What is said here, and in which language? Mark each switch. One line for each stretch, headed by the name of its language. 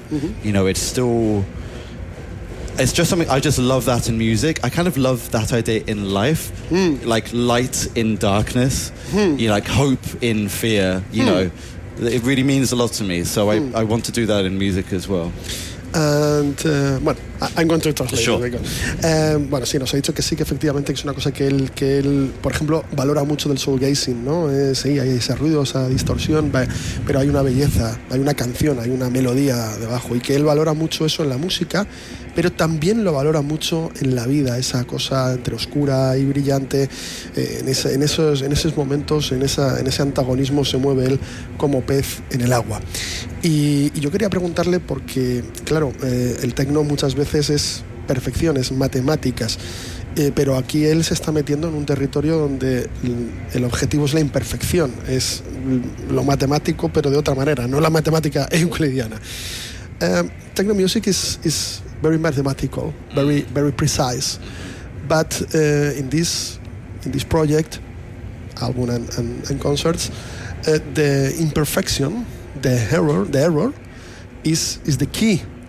English: Mm-hmm. You know, it's still... It's just something... I just love that in music. I kind of love that idea in life. Like, light in darkness. You know, like, hope in fear. You know, it really means a lot to me. So I want to do that in music as well. And, I'm going to translate. Sure.
Spanish: Bueno, sí, nos ha dicho que sí, que efectivamente es una cosa que él, por ejemplo, valora mucho del soulgazing, ¿no? Sí, hay ese ruido, esa distorsión, pero hay una belleza, hay una canción, hay una melodía debajo, y que él valora mucho eso en la música, pero también lo valora mucho en la vida, esa cosa entre oscura y brillante, en esos momentos, en ese antagonismo se mueve él como pez en el agua. Y yo quería preguntarle, porque, claro, el techno muchas veces es perfección, es matemáticas, pero aquí él se está metiendo en un territorio donde el objetivo es la imperfección, es lo matemático, pero de otra manera, no la matemática euclidiana.
English: Techno music is very mathematical, very very precise, but in this project, album and concerts, the imperfection, the error is the key.